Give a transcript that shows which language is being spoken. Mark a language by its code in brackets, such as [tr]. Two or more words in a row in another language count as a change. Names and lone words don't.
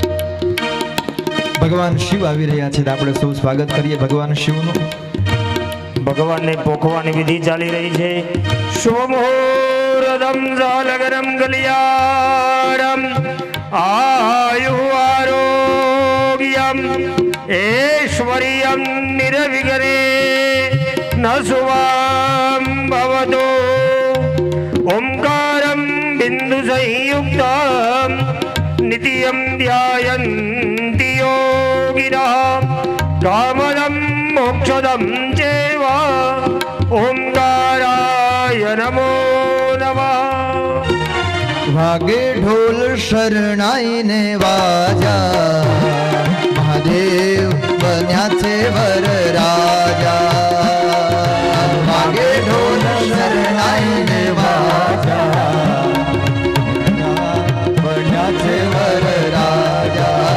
[gu] ભગવાન શિવ આવી રહ્યા છે. તો આપણે સૌ સ્વાગત કરીએ ભગવાન શિવનું. ભગવાનને પોખવાની વિધિ ચાલી રહી છે. [sa] શુભમુહૂર્તમ જાલગરમ કલ્યાણમ આયુ આરોગ્યમ ऐश्वर्यं निर्विघ्ने न शुभं भवतु. ओंकारं बिन्दुसंयुक्तं नित्यं ध्यायन्ति योगिनः कामदं मोक्षदं चैव ओंकाराय नमो नमः. [gu] વાગે ઢોલ શરણાઈ ને વાજા મહાદેવ બન્યા છે વર રાજા. વાગે ઢોલ શરણાઈ ને વાજા બન્યા છે વર રાજા.